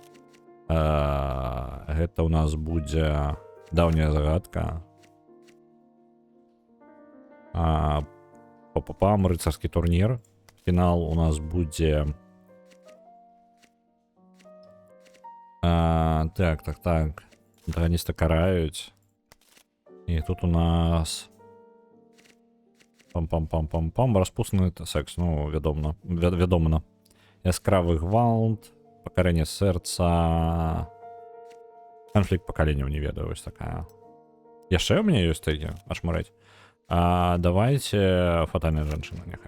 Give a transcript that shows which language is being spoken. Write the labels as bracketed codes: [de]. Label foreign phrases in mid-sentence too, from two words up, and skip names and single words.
[be] Гэта у нас будзе даўняя загадка. Папам, рыцарскі турнір. Фінал у нас будзе... Так. Антаганіста караюць. І тут у нас... Пам-пам-пам-пам-пам. Распусны секс, ну, вядомна. Яскравы гвалт, пакарэнне сэрца... Канфлікт пакаленняў, не ведаю, вось такая. Яшчэ у мяне ёсць такі, ашмурэць. Давайте фатальная жанчына, няхай.